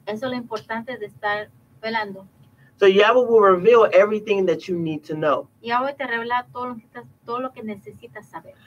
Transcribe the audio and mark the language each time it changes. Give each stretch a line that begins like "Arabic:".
Spanish: Eso es lo importante de estar velando.
English: So Yahweh will reveal everything that you need to know.
Spanish: Yahweh te revela todo lo que necesitas saber.